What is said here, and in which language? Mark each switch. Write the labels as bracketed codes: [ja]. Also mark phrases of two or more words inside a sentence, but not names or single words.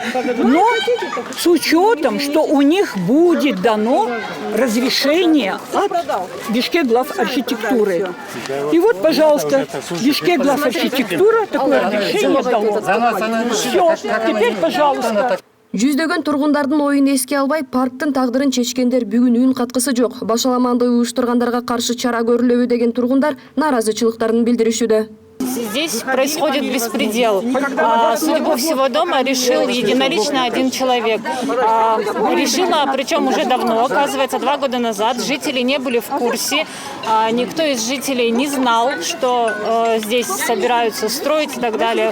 [ru] Но с учетом, что у них будет дано разрешение от Бишкек главархитектуры. И вот, пожалуйста, Бишкек главархитектура такое разрешение дало. Все, теперь, пожалуйста. [ky] Жүздөгөн тургундардын оюн эске албай, парктын тагдырын чечкендер бүгүн үн каткысы жок. Башаламанды уюштургандарга каршы чара көрүлөбү деген тургундар нааразычылыктарын билдиришүүдө. [ru] здесь происходит беспредел. Судьбу всего дома решил единолично один человек. Решила, причем уже давно, оказывается, 2 года назад. Жители не были в курсе. Никто из жителей не знал, что здесь собираются строить и так далее.